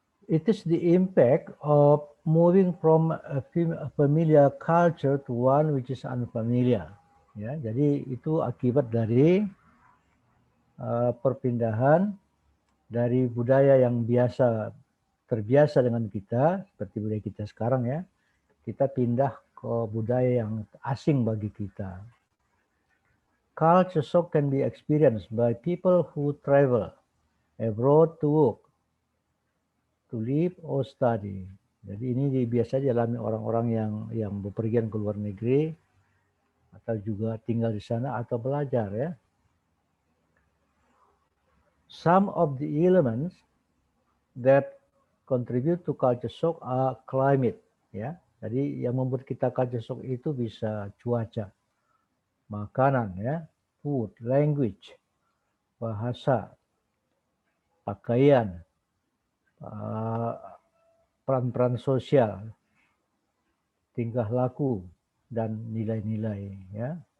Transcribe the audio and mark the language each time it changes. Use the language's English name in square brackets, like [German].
[English] It is the impact of moving from a familiar culture to one which is unfamiliar. [Indonesian] Ya, jadi itu akibat dari perpindahan dari budaya yang terbiasa dengan kita, seperti budaya kita sekarang ya, kita pindah ke budaya yang asing bagi kita. [English] Culture shock can be experienced by people who travel abroad to work, to live or study. [Indonesian] Jadi ini biasa dialami orang-orang yang bepergian ke luar negeri atau juga tinggal di sana atau belajar ya. [English] Some of the elements that contribute to culture shock are climate [Indonesian] ya. Jadi yang membuat kita culture shock itu bisa cuaca, makanan ya, [English] food, language, [Indonesian] bahasa, pakaian, peran-peran sosial, tingkah laku, dan nilai-nilai ya.